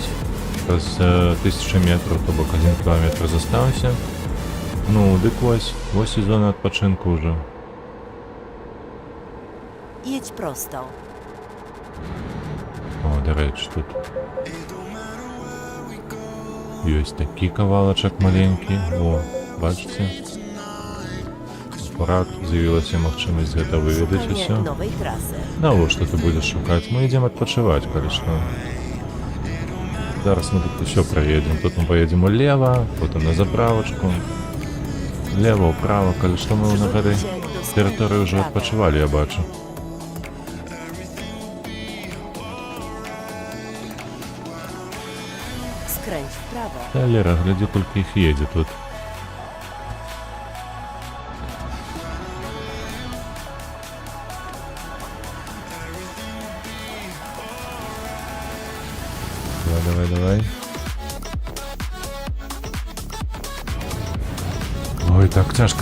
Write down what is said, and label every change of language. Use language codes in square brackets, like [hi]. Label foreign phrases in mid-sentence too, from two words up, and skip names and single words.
[be] З 1000 метров, то бок 1 кілометр застався. Ну, дык ось і зона адпачынку ўжо. [pl] Jedź prosto. [be] О, дарэчы, тут ёсць такі кавалачак маленькі. О, бачыце? Акурат з'явілася магчымасць гэта выведаць [pl] Szukanie [be] усё. [pl] nowej trasy. [be] Навошта ты будзеш шукаць? Мы ідзем адпачываць, калі што. Зараз мы тут усё праедзем. Тут мы поедзем улева, потым на заправачку. Лева, ўправа, калі што мы на гэтай тэрыторыі ўжо адпачывалі, я бачу. [pl] Skręć w prawo. [be] Та Лера, глядзі, толькі іх едзе тут. Давай. Ой, так цяжка